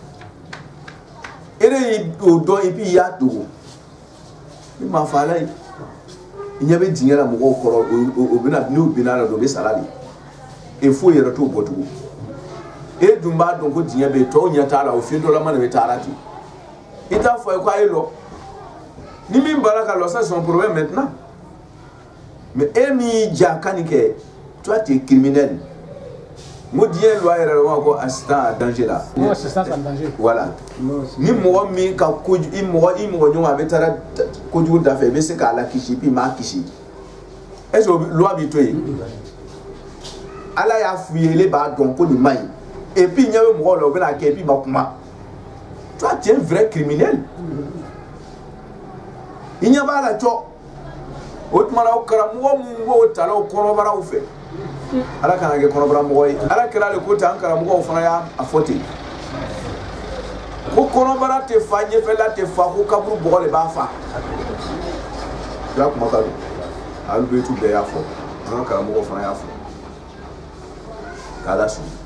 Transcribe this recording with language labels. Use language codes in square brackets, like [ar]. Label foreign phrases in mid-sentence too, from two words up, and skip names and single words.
[bm] e de y'o dɔn [fr] et puis [bm] I y'a dogo I ma fɔ ala ye I ɲɛ bɛ diɲɛ la mɔgɔw kɔrɔ o bɛna n'u binna la o bɛ sara de e foyi yɛrɛ t'o bɔ tugun e dun b'a dɔn ko diɲɛ bɛ yen tɔw ɲɛ t'a la o fiɲɛ dɔlama de bɛ taa la ten I t'a fɔ a ye ko a ye lɔ ni min b'a ka lɔ [fr] ça c'est son problème maintenant mais [bm] e min y'i ja ka nin kɛ [fr] toi tu es criminel [bm] mo diɲɛ loi yɛrɛ la ko [fr] assistant à danger [bm] la [fr] assistant à danger [bm] voilà ni mɔgɔ min ka kojugu I mɔgɔ ɲɔgɔn a bɛ taa kojugu da fɛ I bɛ se k'a la kisi puis m'a kisi [fr] est-ce que loi [bm] b'i to yen ala y'a f'u ye ele b'a dɔn ko nin man ɲi [fr] et puis [bm] ɲɛ bɛ mɔgɔw la o bɛna kɛ [fr] et puis [bm] ma kuma [fr] toi tu es un vrai criminel [bm] I ɲɛ b'a la cɔ o tuma na o karamɔgɔ minnu b'o ta la o kɔnɔbaraw fɛ ala kana kɛ kɔnɔbara mɔgɔ ye ala kɛra ale ko ten an karamɔgɔw fana y'a fɔ ten ko kɔnɔbara tɛ fa ɲɛfɛla tɛ fa ko kaburu bɔgɔ de b'a fa kira kuma ka don alu betu bɛɛ y'a fɔ an ka karamɔgɔw fana y'a fɔ k'ala sɔn